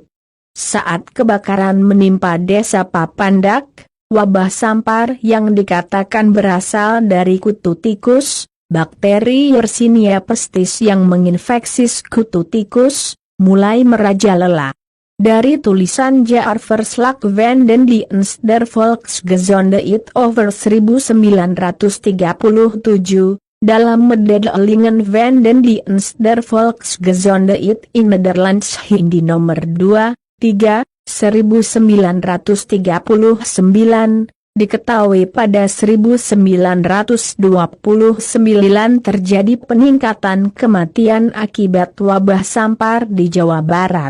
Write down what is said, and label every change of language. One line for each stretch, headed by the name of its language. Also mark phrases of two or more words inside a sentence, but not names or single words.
Indonesian: Saat kebakaran menimpa desa Papandak, wabah sampar yang dikatakan berasal dari kutu tikus, bakteri Yersinia pestis yang menginfeksi kutu tikus, mulai merajalela. Dari tulisan Jaar Verslag van den Dienst der Volksgezondheid over 1937, dalam Mededelingen van den Dienst der Volksgezondheid in Nederlands Hindi nomor 2, 3, 1939, diketahui pada 1929 terjadi peningkatan kematian akibat wabah sampar di Jawa Barat.